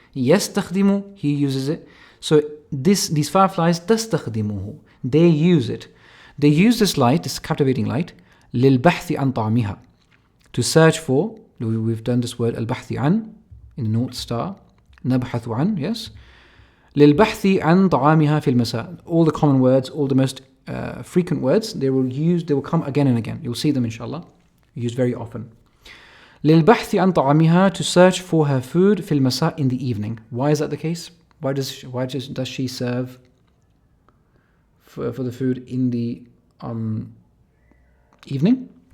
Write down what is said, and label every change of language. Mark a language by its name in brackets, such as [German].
[English] يستخدم, he uses it. So these fireflies تستخدمه, they use it. They use this light, this captivating light, [Arabic] للبحث عن طعمها, [English] to search for. We've done this word البحث عن in the North Star. [Arabic] نبحث عن, yes. للبحث عن طعامها في المساء. [English] All the common words, all the most frequent words, they will come again and again. You'll see them, inshallah, used very often. [Arabic] للبحث عن طعامها, [English] to search for her food [Arabic] في المساء, [English] in the evening. Why is that the case? Why does she serve for the food in the evening?